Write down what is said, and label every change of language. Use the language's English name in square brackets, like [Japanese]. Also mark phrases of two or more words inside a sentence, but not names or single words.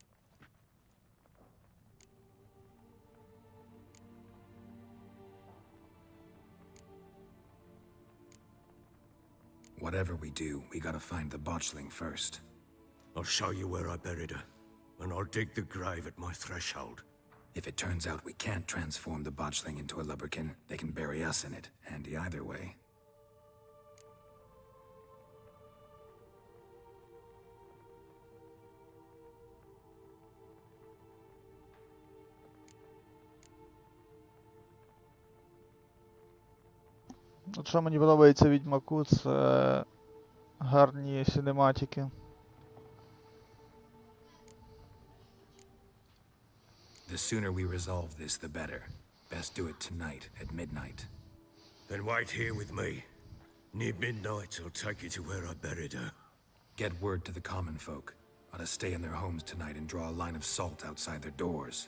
[English] Whatever we do, we gotta find the botchling first. I'll show you where I buried her, and I'll dig the grave at my threshold. If it turns out we can't transform the botchling into a lubberkin, they can bury us in it. Handy either way. [Ukrainian] От що мені подобається в Відьмаку, це гарні синематики. [English] The sooner we resolve this, the better. Best do it tonight, at midnight. Then wait here with me. Near midnight, I'll take you to where I buried her. Get word to the common folk. Ought to stay in their homes tonight and draw a line of salt outside their doors.